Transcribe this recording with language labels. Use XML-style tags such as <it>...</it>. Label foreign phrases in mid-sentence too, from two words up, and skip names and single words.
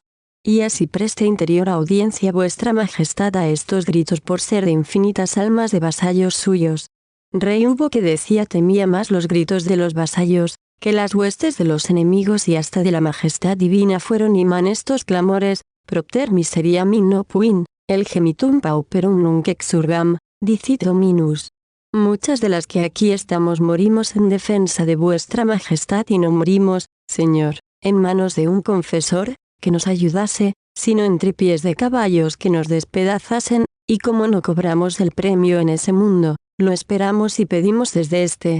<es>Y así preste interior audiencia vuestra majestad a estos gritos por ser de infinitas almas de vasallos suyos. Rey hubo que decía temía más los gritos de los vasallos, que las huestes de los enemigos y hasta de la majestad divina fueron imán estos clamores:</es> <la>propter miseriam in nopuin, el gemitum pauperum nunc exurgam, dicit Dominus.</la> <es>Muchas de las que aquí estamos morimos en defensa de vuestra majestad y no morimos, Señor, en manos de un confesor, que nos ayudase, sino en tripies de caballos que nos despedazasen, y como no cobramos el premio en ese mundo, lo esperamos y pedimos desde este.</es>